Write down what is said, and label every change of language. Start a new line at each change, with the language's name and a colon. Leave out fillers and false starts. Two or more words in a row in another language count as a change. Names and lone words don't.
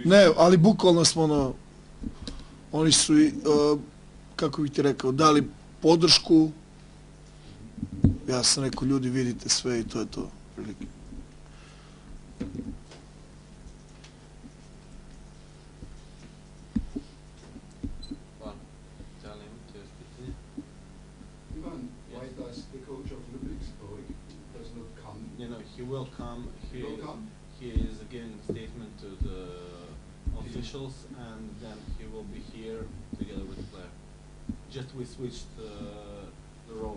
Serbian: Ne, ali bukvalno smo oni su, kako bih ti rekao, dali podršku, ja sam rekao, ljudi vidite sve i to je to, prilike. Hvala. Da li imate još pitanje? Ivan,
English: why does the coach of Ludwigsburg does not come? You know, he will come. He will come? He is giving statement to the officials, and then he will be here together with the player. Just we switched the role.